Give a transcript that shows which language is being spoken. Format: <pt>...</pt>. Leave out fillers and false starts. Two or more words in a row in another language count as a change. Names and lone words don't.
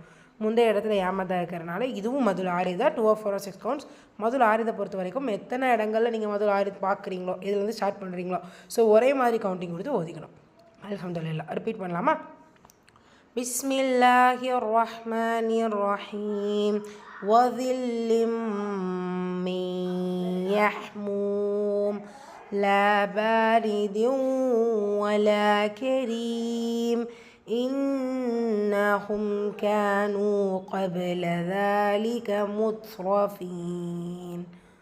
<ta>முந்தைய இடத்துல ஏமாதான் இருக்கிறனால இதுவும் மதுல் 6 தான். 2 4 6 கவுண்ட்ஸ். மதுல் 6 பொறுத்த வரைக்கும் எத்தனை இடங்களில் நீங்கள் மதுல் 6 பார்க்குறீங்களோ, இதுலேருந்து ஸ்டார்ட் பண்ணுறீங்களோ, ஸோ ஒரே மாதிரி கவுண்டிங் கொடுத்து ஓதிக்கணும். அல்ஹம்துலில்லாஹ். ரிப்பீட் பண்ணலாமா?</ta> <ar>بسم الله الرحمن الرحيم. وظل من يحموم لا بارد ولا كريم إنهم كانوا قبل ذلك مترفين.</ar>